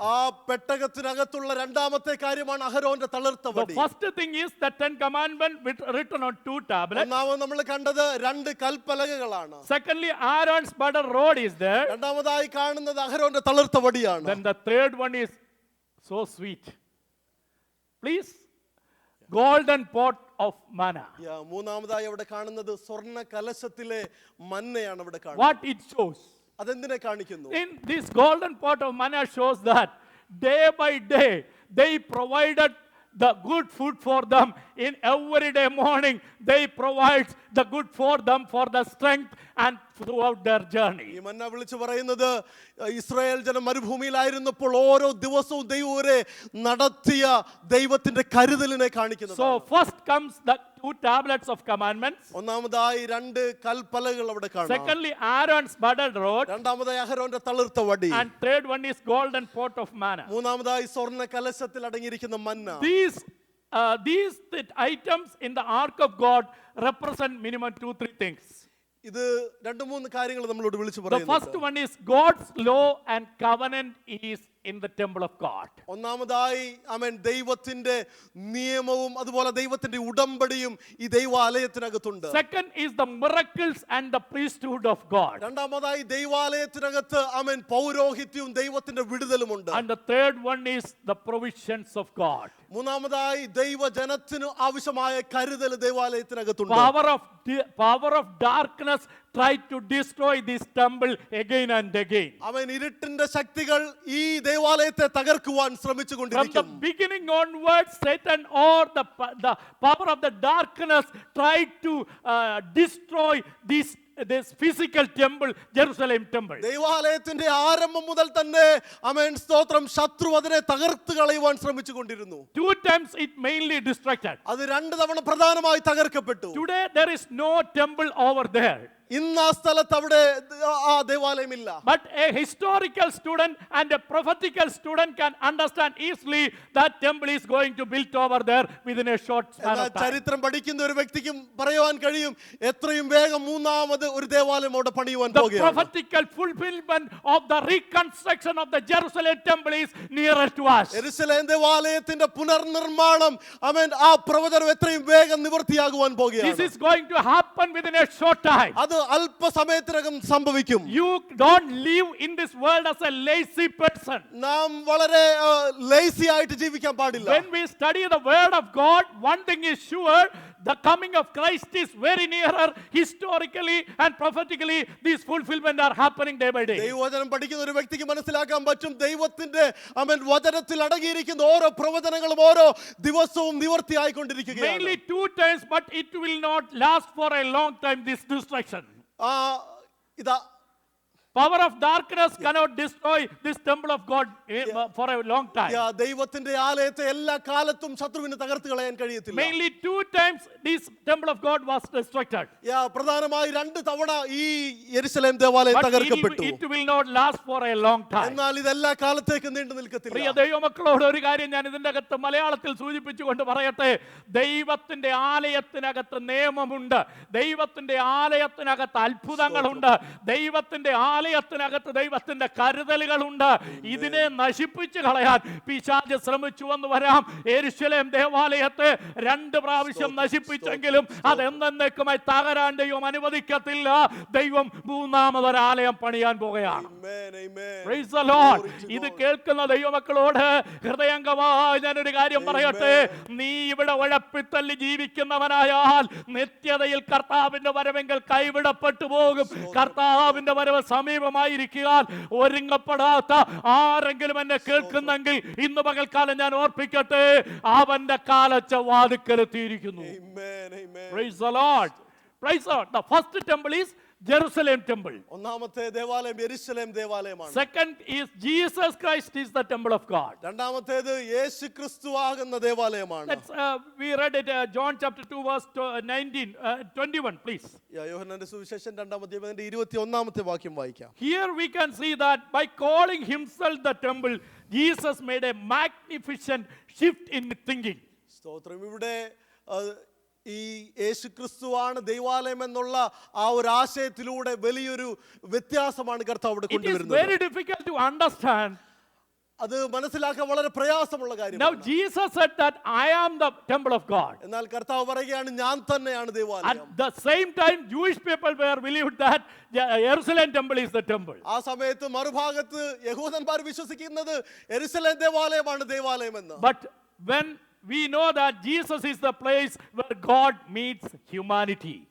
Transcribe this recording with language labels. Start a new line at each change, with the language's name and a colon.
Malayalam: ആ പെട്ടകത്തിനകത്തുള്ള രണ്ടാമത്തെ കാര്യമാണ് അഹരോന്റെ തളിർത്ത
English: The
Malayalam: വടി.
English: first thing is the 10 commandments written on 2 tablets.
Malayalam: ഒന്നാമത് നമ്മൾ കണ്ടത് 2 കൽപ്പലകകളാണ്.
English: Secondly, Aaron's budded rod is there. രണ്ടാമതായി കാണുന്നത് അഹരോന്റെ തളിർത്ത വടിയാണ്. Then the third one is so sweet. Please, golden pot of manna.
Malayalam: മൂന്നാമതായി അവിടെ കാണുന്നത് സ്വർണ്ണ കലശത്തിലെ മന്നയാണ് അവിടെ കാണുന്നത്.
English: What it shows?
Malayalam: അതെന്തിനെ കാണിക്കുന്നു?
English: In this golden pot of manna shows that day by day they provided the good food for them. In every day morning they provide the good for them for the strength and throughout their journey.
Malayalam: ഈ മന്ന വിളിച്ചു പറയുന്നത് Israel ജനം മരുഭൂമിയിലായിരുന്നപ്പോൾ ഓരോ ദിവസവും ദൈവരെ നടത്തിയ ദൈവത്തിന്റെ കരുതലിനെ കാണിക്കുന്നു.
English: So first comes the 2 tablets of commandments.
Malayalam: ഒന്നാമതായി 2 കൽപ്പലകൾ അവിടെ കാണാം.
English: Secondly, Aaron's budded rod.
Malayalam: രണ്ടാമതായി അഹരോന്റെ തളിർത്ത വടി.
English: And third one is golden pot of manna.
Malayalam: മൂന്നാമതായി സ്വർണ്ണ കലശത്തിൽ അടങ്ങിയിരിക്കുന്ന മന്ന.
English: These items in the ark of God represent minimum 2-3 things.
Malayalam: ഇത് 2-3 കാര്യങ്ങൾ നമ്മളോട് വിളിച്ചു
English: The
Malayalam: പറയുന്നു.
English: first one is God's law and covenant is in the temple of God.
Malayalam: ഒന്നാമതായി ആമേൻ ദൈവത്തിന്റെ നിയമവും അതുപോലെ ദൈവത്തിന്റെ ഉടമ്പടിയും ഈ ദൈവാലയത്തിനകത്തുണ്ട്.
English: Second is the miracles and the priesthood of God.
Malayalam: രണ്ടാമതായി ദൈവാലയത്തിനകത്ത് ആമേൻ പൗരോഹിത്യവും ദൈവത്തിന്റെ വിടുതലുമുണ്ട്.
English: And the third one is the provisions of God.
Malayalam: മൂന്നാമതായി ദൈവജനത്തിനു ആവശ്യമായ കരുതൽ ദൈവാലയത്തിനകത്തുണ്ട്.
English: Power of darkness tried to destroy this temple again and again.
Malayalam: അവൻ ഇരുട്ടിന്റെ ശക്തികൾ ഈ ദേവാലയത്തെ തകർക്കുവാൻ
English: From the
Malayalam: ശ്രമിച്ചുകൊണ്ടിരിക്കുന്നു.
English: beginning onwards, Satan or the power of the darkness tried to destroy this physical temple, Jerusalem temple.
Malayalam: ദൈവാലയത്തിന്റെ ആരംഭം മുതൽ തന്നെ ആമേൻ സ്തോത്രം ശത്രു അതിനെ തകർത്ത് കളയുവാൻ ശ്രമിച്ചുകൊണ്ടിരുന്നു.
English: 2 times it mainly destructed.
Malayalam: അത് 2 തവണ പ്രധാനമായി തകർക്കപ്പെട്ടു.
English: Today there is no temple over there.
Malayalam: ഇന്ന് ആ സ്ഥലത്ത് അവിടെ ആ ദേവാലയമില്ല.
English: But a historical student and a prophetical student can understand easily that temple is going to build over there within a short span of time.
Malayalam: ചരിത്രം പഠിക്കുന്ന ഒരു വ്യക്തിക്കും പറയുവാൻ കഴിയും എത്രയും വേഗം മൂന്നാമത് ഒരു ദേവാലയം അവിടെ പണിയുവാൻ
English: The
Malayalam: പോകുകയാണ്.
English: prophetical fulfillment of the reconstruction of the Jerusalem temple is nearer to us.
Malayalam: യെരൂശലേം ദേവാലയത്തിന്റെ പുനർനിർമ്മാണം ആമേൻ ആ പ്രവചനം എത്രയും വേഗം നിവൃത്തിയാകുവാൻ
English: This
Malayalam: പോകുകയാണ്.
English: is going to happen within a short time.
Malayalam: അത് അല്പസമയത്തിനകം സംഭവിക്കും.
English: You don't live in this world as a lazy person.
Malayalam: നാം വളരെ ലേസി ആയിട്ട് ജീവിക്കാൻ പാടില്ല.
English: When we study the word of God, one thing is sure, the coming of Christ is very nearer. Historically and prophetically, these fulfillment are happening day by day.
Malayalam: ദൈവവചനം പഠിക്കുന്ന ഒരു വ്യക്തിക്ക് മനസ്സിലാക്കാൻ പറ്റും ദൈവത്തിന്റെ ആമേൻ വചനത്തിൽ അടങ്ങിയിരിക്കുന്ന ഓരോ പ്രവചനങ്ങളും ഓരോ ദിവസവും നിവൃത്തിയായിക്കൊണ്ടിരിക്കുകയാണ്.
English: Mainly 2 times, but it will not last for a long time, this destruction.
Malayalam: ഇതാ
English: Power of darkness cannot destroy this temple of God for a long time.
Malayalam: ദൈവത്തിന്റെ ആലയത്തെ എല്ലാ കാലത്തും ശത്രുവിന് തകർത്ത് കളയാൻ കഴിയത്തില്ല.
English: Mainly 2 times this temple of God was destructed.
Malayalam: പ്രധാനമായി 2 തവണ ഈ യെരൂശലേം ദേവാലയം
English: But
Malayalam: തകർക്കപ്പെട്ടു.
English: it will not last for a long time.
Malayalam: എന്നാൽ ഇതെല്ലാ കാലത്തേക്ക് നീണ്ടു നിൽക്കത്തില്ല. പ്രിയ ദൈവമക്കളോട് ഒരു കാര്യം ഞാൻ ഇതിന്റെ അകത്ത് മലയാളത്തിൽ സൂചിപ്പിച്ചുകൊണ്ട് പറയട്ടെ. ദൈവത്തിന്റെ ആലയത്തിനകത്ത് നിയമമുണ്ട്. ദൈവത്തിന്റെ ആലയത്തിനകത്ത് അത്ഭുതങ്ങളുണ്ട്. ദൈവത്തിന്റെ ആലയത്തിനകത്ത് ദൈവത്തിന്റെ കരുതലുകളുണ്ട്. ഇതിനെ നശിപ്പിച്ചു കളയാൻ പിശാച് ശ്രമിച്ചു എന്ന് വരാം. യെരൂശലേം ദേവാലയത്തെ 2 പ്രാവശ്യം നശിപ്പിച്ചെങ്കിലും അത് എന്നേക്കുമായി തകരാൻ ദൈവം അനുവദിക്കത്തില്ല. ദൈവം 3ാമതൊരു ആലയം പണിയാൻ പോകുകയാണ്.
English: Praise the Lord.
Malayalam: ഇത് കേൾക്കുന്ന ദൈവമക്കളോട് ഹൃദയംഗമായി ഞാനൊരു കാര്യം പറയട്ടെ. നീ ഇവിടെ ഉഴപ്പിത്തല്ലി ജീവിക്കുന്നവനായാൽ നിത്യതയിൽ കർത്താവിന്റെ വരവെങ്കിൽ കൈവിടപ്പെട്ടു പോകും. കർത്താവിന്റെ വരവ് സമീപമായിരിക്കാൻ ഒരുങ്ങപ്പെടാത്ത ആരെങ്കിലും എന്നെ കേൾക്കുന്നെങ്കിൽ ഇന്ന് പകൽക്കാലം ഞാൻ ഓർപ്പിക്കട്ടെ, അവന്റെ കാലച്ച വാതിക്കലെത്തിയിരിക്കുന്നു.
English: Praise the Lord. Praise the Lord. The first temple is Jerusalem temple.
Malayalam: ഒന്നാമത്തെ ദേവാലയം യെരൂശലേം ദേവാലയമാണ്.
English: Second is Jesus Christ is the temple of God.
Malayalam: രണ്ടാമത്തേത് യേശുക്രിസ്തു ആകുന്ന ദേവാലയമാണ്.
English: We read it John chapter 2 verse 21 please.
Malayalam: യോഹന്നാന്റെ സുവിശേഷം 2-ാം അധ്യായത്തിന്റെ 21-ാമത്തെ വാക്യം വായിക്കാം.
English: Here we can see that by calling himself the temple, Jesus made a magnificent shift in thinking.
Malayalam: സ്തോത്രം. ഇവിടെ ഈ യേശുക്രിസ്തുവാണ് ദൈവാലയം എന്നുള്ള ആ ഒരു ആശയത്തിലൂടെ വലിയൊരു വ്യത്യാസമാണ് കർത്താവ് അവിടെ കൊണ്ടുവരുന്നത്.
English: It is very difficult to understand.
Malayalam: അത് മനസ്സിലാക്കാൻ വളരെ പ്രയാസമുള്ള കാര്യമാണ്.
English: Now Jesus said that I am the temple of God.
Malayalam: എന്നാൽ കർത്താവ് പറയുകയാണ് ഞാൻ തന്നെയാണ് ദേവാലയം.
English: At the same time Jewish people were believed that Jerusalem temple is the temple.
Malayalam: ആ സമയത്ത് മറുഭാഗത്ത് യഹൂദന്മാർ വിശ്വസിക്കുന്നത് യെരൂശലേം ദേവാലയമാണ് ദേവാലയം എന്ന്.
English: But when we know that Jesus is the place where God meets humanity.